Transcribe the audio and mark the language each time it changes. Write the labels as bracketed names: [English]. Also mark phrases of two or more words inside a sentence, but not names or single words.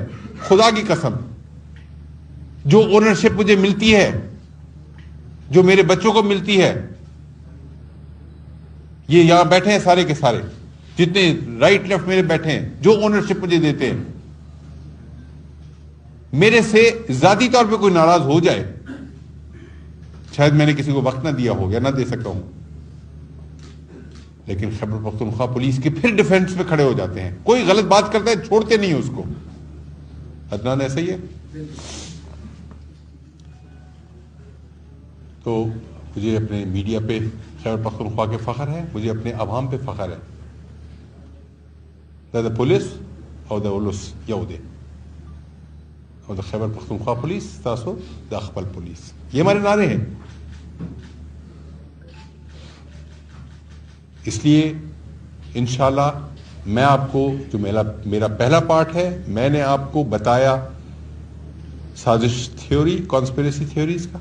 [Urdu] خدا کی قسم, جو اونرشپ مجھے ملتی ہے, جو میرے بچوں کو ملتی ہے, یہ یہاں بیٹھے ہیں سارے کے سارے, جتنے [English] right left [Urdu] میرے بیٹھے ہیں, جو اونرشپ مجھے دیتے ہیں, میرے سے ذاتی طور پہ کوئی ناراض ہو جائے, شاید میں نے کسی کو وقت نہ دیا ہو یا نہ دے سکا ہوں, لیکن خیبر پختونخوا پولیس کے پھر ڈیفینس پہ کھڑے ہو جاتے ہیں. کوئی غلط بات کرتا ہے چھوڑتے نہیں اس کو. عدنان ایسا ہی ہے. تو مجھے اپنے میڈیا پہ خیبر پختونخوا کے فخر ہے, مجھے اپنے عوام پہ فخر ہے. [Pashto] دا پولیس او دا اولس یو دے, اور دا خیبر پختونخوا پولیس تاسو دا خپل پولیس, [Urdu] یہ ہمارے نعرے ہیں. اس لیے انشاءاللہ میں آپ کو, جو میرا پہلا پارٹ ہے, میں نے آپ کو بتایا سازش تھیوری, [English] conspiracy theories [Urdu] کا.